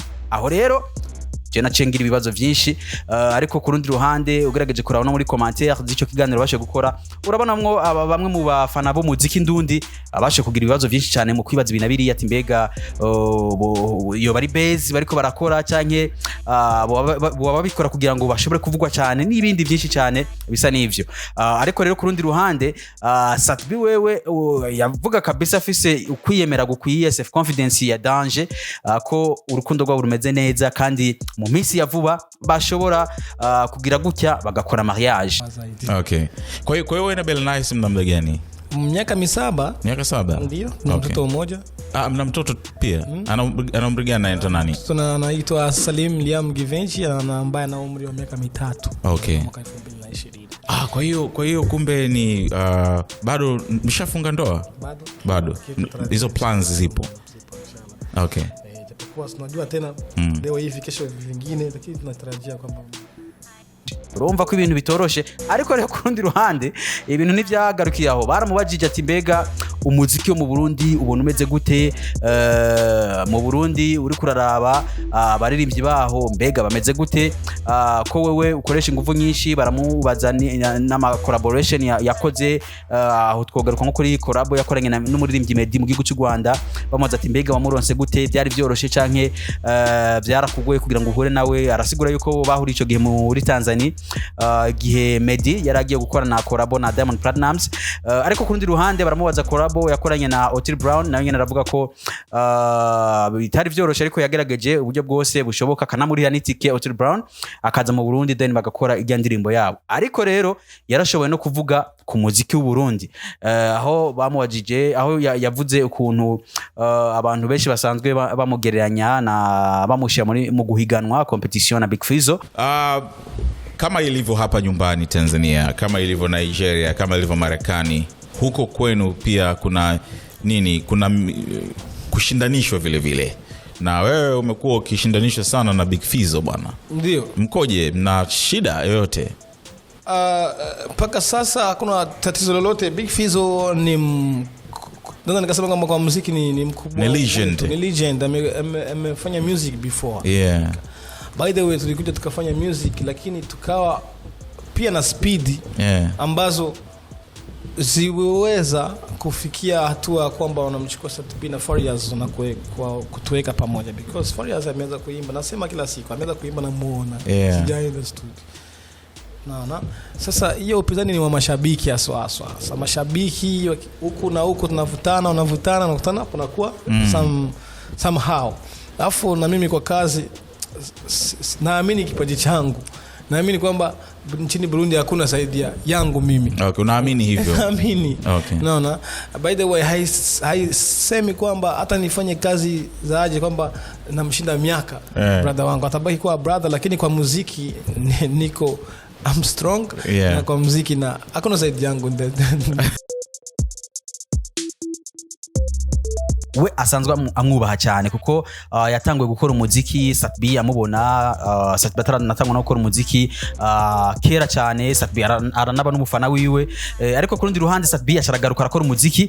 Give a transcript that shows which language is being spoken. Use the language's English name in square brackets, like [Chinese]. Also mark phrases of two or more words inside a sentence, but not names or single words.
[Rundi] Aho rero je nacengira ibibazo byinshi, ariko ku rundi ruhande ugerageje kurabona muri commentaire z'icyo kiganiro bashe gukora, urabonamwo bamwe mu bafana bo muziki ndundi abashe kugira ibibazo byinshi cyane mu kwibaza ibinabiri ati mbega yo bari base bariko barakora canke babikora kugira ngo bashobore kuvugwa cyane n'ibindi byinshi cyane bisa n'ivyo. Ariko rero ku rundi ruhande Satbi wewe yavuga kabisa afise ukwiyemera gukwiye, [English] self confidence [Rundi] ya danger, ko urukundo rwabo rumeze neza kandi mu minsi ya vuba bashobora kugira gutya bagakora mariage. [Swahili] Okay. Kwa hiyo na Belle mna muda gani? Miaka 7. Miaka 7? Ndio. Na mtoto mmoja. Mna mtoto pia. Ana umri gani na anaitwa nani? Anaitwa Salim Liam Givenchy, ambaye ana umri wa miaka 3. Okay. Mwaka 2020. Kwa hiyo kumbe ni bado mshafunga ndoa? Bado. Hizo plans zipo. Okay. Kwa tunajua tena leo hivi kesho vingine, lakini tunatarajia kwamba [Rundi] urumva ko ibintu bitoroshe. Ariko rero ku rundi ruhande ibintu ntivyagarukiye aho. Baramubajije ati mbega umuziki wo mu Burundi ubona umeze gute? Mu Burundi uri kuraraba baririmbyi baho mbega bameze gute? Ko wewe ukoresha ingufu nyinshi. Baramubaza n'ama collaboration yakoze, aho twogaruka nko kuri collab yakoranye n'umuririmbyi Meddy mu gihugu cy'u Rwanda. Bamubaza ati mbega wamuronse gute? Byari byoroshe canke byarakugoye kugira ngo uhure nawe? Arasigura yuko bahuri ico gihe muri Tanzania, gihe Meddy yaragiye gukora na collab na Diamond Platnumz. Ariko ku rundi ruhande baramubaza collab yakoranye na Otile Brown, nawe nyene aravuga ko bitari byoroshe, ariko yagerageje uburyo bwose bushoboka kanamurira n'itike Otile Brown akaza mu Burundi then bagakora ijya ndirimbo yabo. Ariko rero yarashoboye no kuvuga ku muziki w'u Burundi, aho bamubajije, aho yavuze ukuntu abantu benshi basanzwe bamugereranya na bamushira mu guhiganwa competition na Big Fizzo. [Swahili] Kama ilivyo hapa nyumbani Tanzania, kama ilivyo Nigeria, kama ilivyo Marekani, huko kwenu pia kuna nini? Kuna kushindanishwa vile vile. Na wewe umekuwa ukishindanishwa sana na Big Fizzo bwana. Ndio. Mkoje, mna shida yoyote? Paka sasa hakuna tatizo lolote. Big Fizzo ni ndio nikasema kwamba kwa muziki ni mkubwa. Ni legend. Ni legend. Amefanya [English] music before. [Swahili] Yeah. [English] By the way [Swahili] tulikuja tukafanya music, lakini tukawa pia na speed ambazo ziweza kufikia hatua kwamba unamchukua Sat-B na Farious na kutuweka pamoja, because Farious ameweza kuimba, nasema kila siku ameweza kuimba na muona sijaenda studio. Naona sasa hiyo upinzani ni wa mashabiki aswa. Sasa mashabiki huku na huku tunavutana kunakuwa somehow. Alafu na mimi kwa kazi naamini kipaji changu. Naamini kwamba nchini Burundi hakuna saidia yangu mimi. Okay, unaamini hivyo? Naamini. Okay. Naona [English] by the way [Swahili] haisemi kwamba hata nifanye kazi za aje kwamba namshinda miaka brother wangu. Atabaki kuwa brother, lakini kwa muziki niko [English] I'm strong. [Swahili] Na kwa muziki na hakuna side yangu. [Rundi] We asanzwe amwubaha cyane kuko yatanguye gukora umuziki. Sat-B amubona Sat-B ataranatangwa no gukora umuziki kera cyane. Sat-B aranaba n'umufana wiwe, ariko ku rundi ruhande Sat-B asharagaruka akora umuziki.